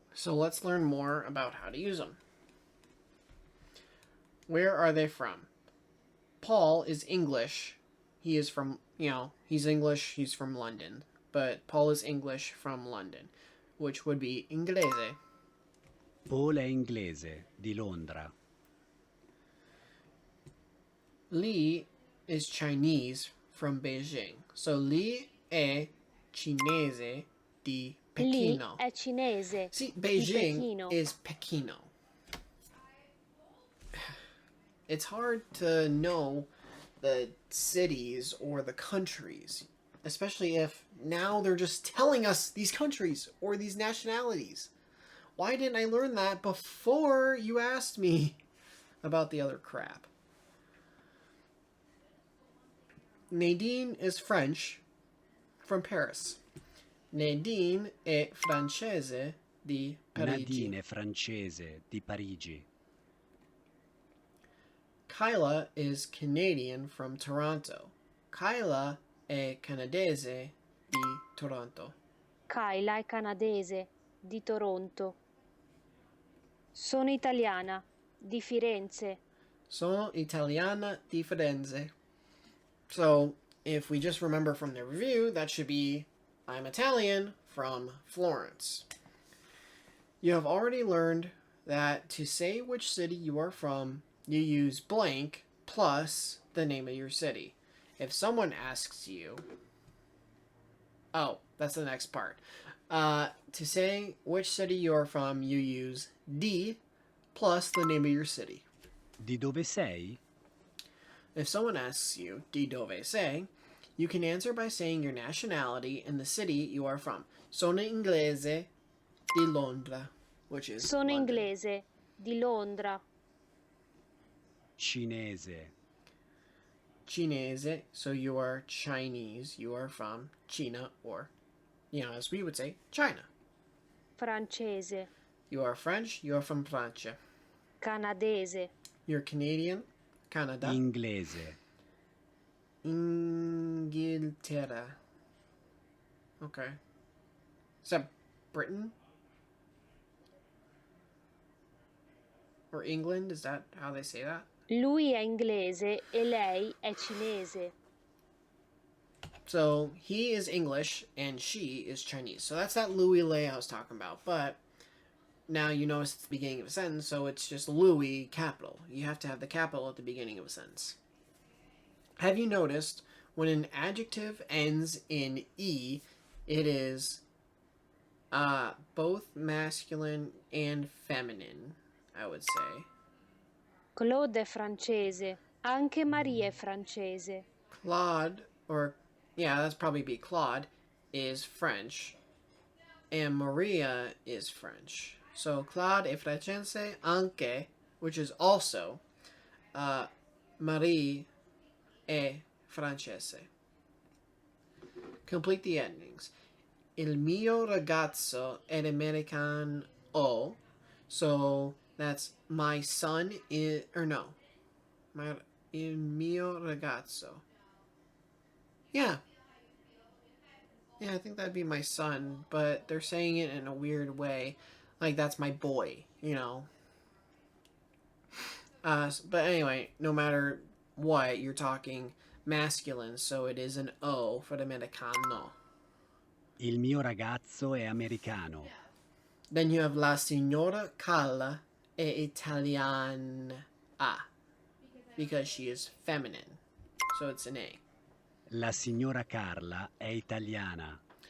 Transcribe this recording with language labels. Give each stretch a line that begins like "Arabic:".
English: So let's learn more about how to use them. Where are they from? Paul is English. He is from, he's English, he's from London. But Paul is English from London, which would be inglese.
Italian: Paul è inglese, di Londra.
English: Li is Chinese from Beijing.
Italian: So Li è cinese di lì Pechino. è cinese.
English: See,
Italian: di
English: Beijing
Italian: Pechino.
English: is Pekino. It's hard to know the cities or the countries especially if now they're just telling us these countries or these nationalities. Why didn't I learn that before you asked me about the other crap? Nadine is French from Paris.
Italian: Nadine è francese di Parigi. Nadine è francese di Parigi.
English: Kyla is Canadian from Toronto.
Italian: Kyla è canadese di Toronto. Kyla è canadese di Toronto. Sono italiana di Firenze. Sono italiana di Firenze.
English: So, if we just remember from the review, that should be I'm Italian from Florence. You have already learned that to say which city you are from, you use blank plus the name of your city. If someone asks you... Oh, that's the next part. To say which city you are from, you use di plus the name of your city.
Italian: Di dove sei?
English: If someone asks you,
Italian: di dove sei,
English: you can answer by saying your nationality and the city you are from.
Italian: Sono inglese di Londra,
English: which is
Italian: Sono
English: London.
Italian: inglese di Londra. Cinese.
English: Cinese, so you are Chinese, you are from China, or, as we would say, China.
Italian: Francese.
English: You are French, you are from Francia.
Italian: Canadese.
English: You're Canadian, Canada.
Italian: Inglese. Inghilterra. Okay.
English: Is that Britain? Or England? Is that how they say that?
Italian: Lui è inglese e lei è cinese.
English: So he is English and she is Chinese. So that's that Louis Lei I was talking about. But now you notice it's the beginning of a sentence, so it's just Louis capital. You have to have the capital at the beginning of a sentence. Have you noticed when an adjective ends in E, it is both masculine and feminine, I would say.
Italian: Claude è francese. Anche Maria è francese.
English: Claude, or that's probably be Claude, is French. And Maria is French. So Claude
Italian: è francese anche,
English: which is also.
Italian: Marie è francese.
English: Complete the endings.
Italian: Il mio ragazzo è americano.
English: So that's my son is, or no.
Italian: Il mio ragazzo. Yeah.
English: Yeah, I think that'd be my son, but they're saying it in a weird way. Like, that's my boy, But anyway, no matter what, you're talking masculine, so it is an O for americano.
Italian: Il mio ragazzo è americano.
English: Then you have
Italian: la signora Carla è italiana,
English: because she is feminine, so it's an A.
Italian: La signora Carla è italiana.